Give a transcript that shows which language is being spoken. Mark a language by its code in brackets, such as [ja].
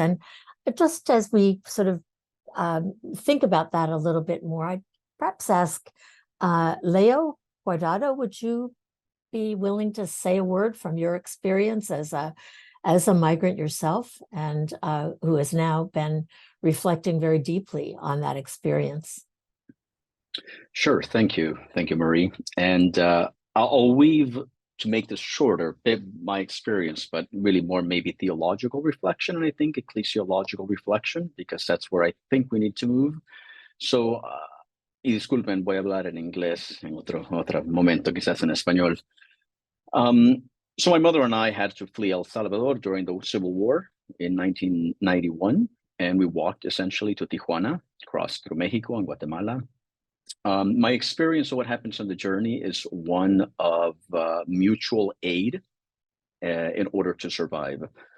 [en] And just as we sort of think about that a little bit more, I'd perhaps ask Leo Guardado, would you be willing to say a word from your experience as a migrant yourself, and who has now been reflecting very deeply on that experience? Sure, thank you, Marie. And I'll weave, to make this shorter, bit my experience, but really more maybe theological reflection, and I think ecclesiological reflection, because that's where I think we need to move. [es] So, y disculpen, voy a hablar en inglés en otro momento, quizás en español. [en] So my mother and I had to flee El Salvador during the Civil War in 1991, and we walked essentially to Tijuana, crossed through Mexico and Guatemala. My experience of what happens on the journey is one of mutual aid in order to survive.